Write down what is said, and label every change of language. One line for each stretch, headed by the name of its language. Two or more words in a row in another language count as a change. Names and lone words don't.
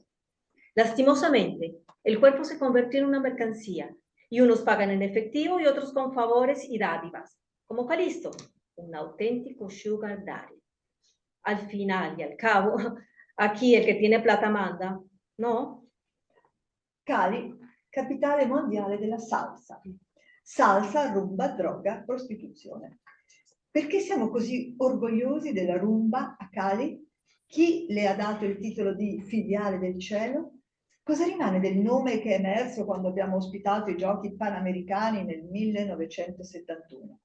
Spanish: Lastimosamente, el cuerpo se convirtió en una mercancía y unos pagan en efectivo y otros con favores y dádivas, como Calisto, un auténtico
English: sugar daddy.
Spanish: Al final y al cabo, aquí el que tiene plata manda, ¿no? Cali,
Italian: capitale mondiale della salsa. Salsa, rumba, droga, prostituzione. Perché siamo così orgogliosi della rumba a Cali? Chi le ha dato il titolo di filiale del cielo? Cosa rimane del nome che è emerso quando abbiamo ospitato i giochi panamericani nel 1971?